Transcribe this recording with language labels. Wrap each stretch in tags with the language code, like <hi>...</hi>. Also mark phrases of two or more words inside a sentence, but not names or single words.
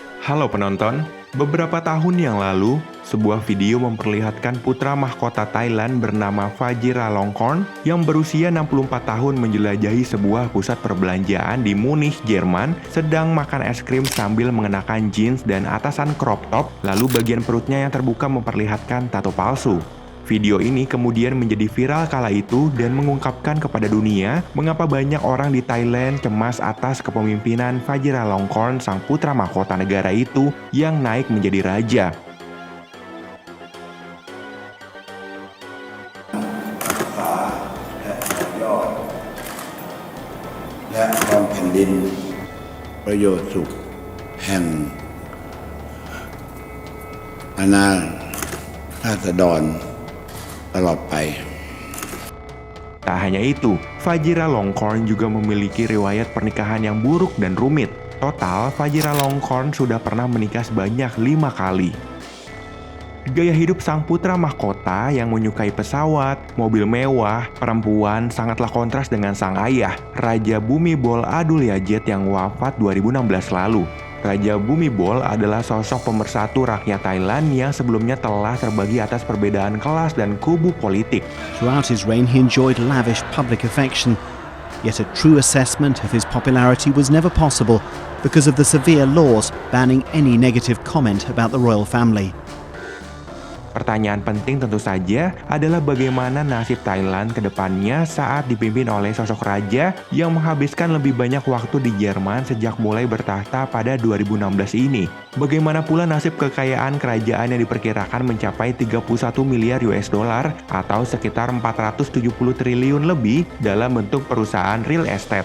<id>Halo penonton, beberapa tahun yang lalu, sebuah video memperlihatkan putra mahkota Thailand bernama Vajiralongkorn yang berusia 64 tahun menjelajahi sebuah pusat perbelanjaan di Munich, Jerman, sedang makan es krim sambil mengenakan jeans dan atasan</id> <en>crop top,</en> <id>lalu bagian perutnya yang terbuka memperlihatkan tato palsu. Video ini kemudian menjadi viral kala itu dan mengungkapkan kepada dunia mengapa banyak orang di Thailand cemas atas kepemimpinan Vajiralongkorn sang putra mahkota negara itu yang naik menjadi raja.</id> <th>และครองแผ่นดินประโยชน์สุขแห่งอาณาราษฎรตลอดไป</th> <id>Tak hanya itu, Vajiralongkorn juga memiliki riwayat pernikahan yang buruk dan rumit. Total, Vajiralongkorn sudah pernah menikah sebanyak 5 kali. Gaya hidup sang putra mahkota yang menyukai pesawat, mobil mewah, perempuan sangatlah kontras dengan sang ayah, Raja Bhumibol Adulyadej yang wafat 2016 lalu. Raja Bhumibol adalah sosok pemersatu rakyat Thailand yang sebelumnya telah terbagi atas perbedaan kelas dan kubu politik.</id> <en>Throughout his reign, he enjoyed lavish public affection. Yet a true assessment of his popularity was never possible because of the severe laws banning any negative comment about the royal family.</en> <id>Pertanyaan penting tentu saja adalah bagaimana nasib Thailand ke depannya saat dipimpin oleh sosok raja yang menghabiskan lebih banyak waktu di Jerman sejak mulai bertahta pada 2016 ini. Bagaimana pula nasib kekayaan kerajaan yang diperkirakan mencapai 31 miliar</id> <en>US dollar</en> <id>atau sekitar 470 triliun lebih dalam bentuk perusahaan</id> <en>real estate.</en>